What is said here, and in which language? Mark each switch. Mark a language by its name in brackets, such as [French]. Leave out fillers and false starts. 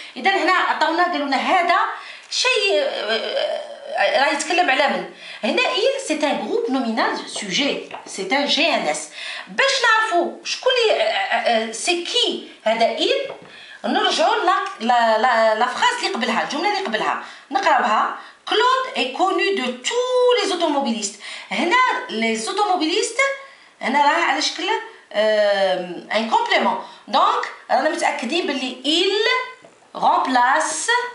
[Arabic] إذا هنا عطاونا قالوا لنا هذا شيء راه يتكلم على من؟ هنا [French] il c'est un groupe nominal sujet, c'est un GNS. [Arabic] باش نعرفوا شكون سي كي هذا il نرجعوا لا phrase اللي قبلها، الجملة اللي قبلها نقراوها. [French] Claude est connu de tous les automobilistes. [Arabic] هنا les automobilistes هنا راه على شكل un complément. Donc رانا متأكدين باللي il remplace.